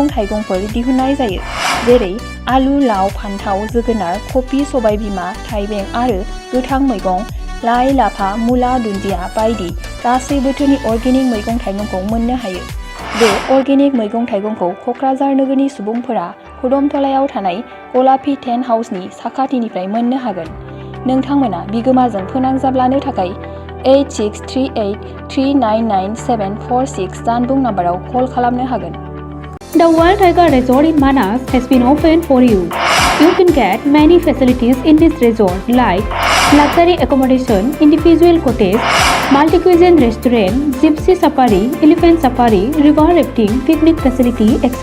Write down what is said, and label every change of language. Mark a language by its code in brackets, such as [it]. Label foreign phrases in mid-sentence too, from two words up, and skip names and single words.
[brx] थाइगंफोर दिहुननाय जायो जेरै आलु लाव फान्थाव जोगोनार कफि सबायबिमा थाइबें आरो गोथां मैगं लाइ लाफा मुला दुन्दिया बायदि गासै बोथोरनि अर्गेनिक मैगं थाइगंखौ मोननो हायो बे अर्गेनिक मैगं थाइगंखौ क'क्राझार नोगोरनि सुबुंफोरा खुदमतलायाव थानाय गलापी टेन्ट हाउसनि साखाथिनिफ्राय मोननो हागोन नोंथांमोना बिगोमाजों फोनांजाब लानो थाखाय 8638399746 जानबुं नाम्बाराव कल खालामनो हागोन। [en] The Wild Tiger Resort in Manas has been opened for you. You can get many facilities in this resort like luxury accommodation, individual cottage, multi-cuisine restaurant, gypsy safari, elephant safari, river rafting, picnic facility, etc.